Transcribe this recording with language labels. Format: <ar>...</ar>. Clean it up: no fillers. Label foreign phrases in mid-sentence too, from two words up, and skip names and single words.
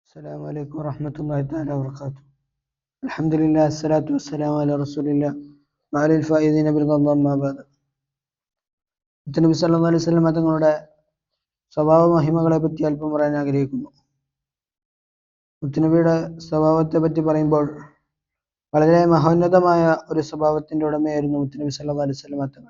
<ar>السلام عليكم ورحمة الله تعالى وبركاته. الحمد لله الصلاة والسلام على رسول الله وعلى الفائزين برضا الله ما بعد.</ar> <ml>നബി</ml> <ar>صلى الله عليه وسلم</ar> <ml>തങ്ങളുടെ സ്വഭാവ മഹിമകളെ പറ്റി അല്പം പറയാൻ ആഗ്രഹിക്കുന്നു. മുത്തുനബിയുടെ സ്വഭാവത്തെ പറ്റി പറയുമ്പോൾ വളരെ മഹോന്നതമായ ഒരു സ്വഭാവത്തിന്റെ ഉടമയായിരുന്നു മുത്തുനബി</ml> <ar>صلى الله عليه وسلم</ar> <ml>തങ്ങൾ.</ml>